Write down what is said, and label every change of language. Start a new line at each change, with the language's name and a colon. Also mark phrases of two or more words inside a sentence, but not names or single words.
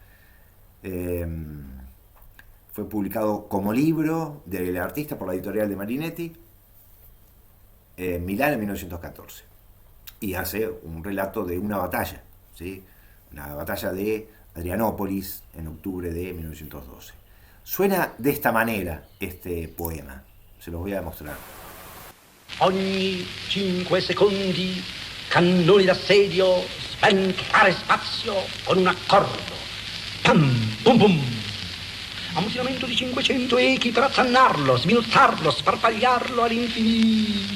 Spanish: Fue publicado como libro del artista por la editorial de Marinetti en Milán en 1914. Y hace un relato de una batalla, ¿sí? La batalla de Adrianópolis en octubre de 1912. Suena de esta manera este poema, se los voy a demostrar.
Italian: Ogni 5 secondi cannoni d'assedio sventare spazio con un accordo. Pam, pum pum. Ammutinamento di 500 echi per azzannarlo, sminuzzarlo, sparpagliarlo all'infinito.